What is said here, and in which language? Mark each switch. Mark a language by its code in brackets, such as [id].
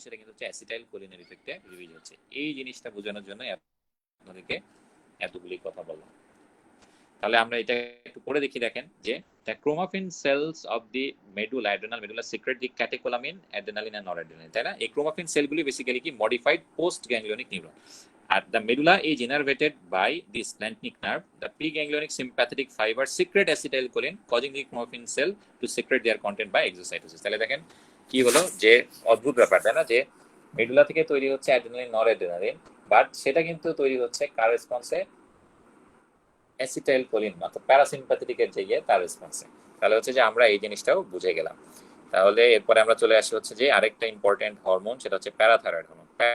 [bn] সেটা কিন্তু হচ্ছে অ্যাসিটাইল কোলিনের ইফেক্টে রিলিজ হচ্ছে। এই জিনিসটা বোঝানোর জন্য আপনাদেরকে এতগুলি কথা বললাম। তাহলে আমরা এটা একটু পড়ে দেখি। দেখেন যে [en] the chromaffin cells of the medulla, adrenal medulla secrete the catecholamine, adrenaline and noradrenaline, [bn] তাই না? এই chromaffin সেলগুলি বেসিক্যালি কি? Modified post গ্যাংলিয়নিক neuron. [en] আর the medulla is innervated by the splenic nerve. The preganglionic sympathetic fibers secrete acetylcholine, causing the chromaffin cell to secrete their content by exocytosis. [bn] তাহলে দেখেন কি হলো, যে অদ্ভুত ব্যাপার, তাই না? যে মেডুলা থেকে তৈরি হচ্ছে অ্যাড্রেনালিন, নর অ্যাড্রেনালিন, বাট সেটা কিন্তু তৈরি হচ্ছে কার রেসপন্সে? অ্যাসিটাইল কোলিন, অর্থাৎ প্যারাসিম্প্যাথেটিকের জায়গায় তার রেসপন্সে। তাহলে হচ্ছে যে আমরা এই জিনিসটাও বুঝে গেলাম। তাহলে এরপরে আমরা চলে আসি হচ্ছে যে আরেকটা ইম্পর্টেন্ট হরমোন, সেটা হচ্ছে প্যারাথাইরয়েড হরমোন।